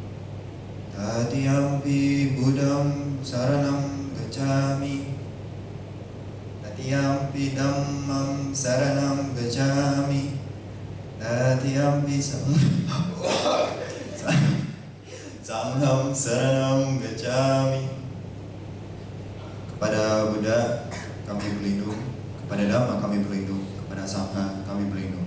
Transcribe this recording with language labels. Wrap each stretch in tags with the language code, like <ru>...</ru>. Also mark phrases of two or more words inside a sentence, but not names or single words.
<pi>Tatiyampi Buddham saranam gajami Tatiyampi Dhammam saranam gajami Tatiyampi Sangham saranam gajami.</pi> <id>Kepada Buddha kami berlindung, kepada Dhamma kami berlindung, kepada Sangha kami berlindung.</id>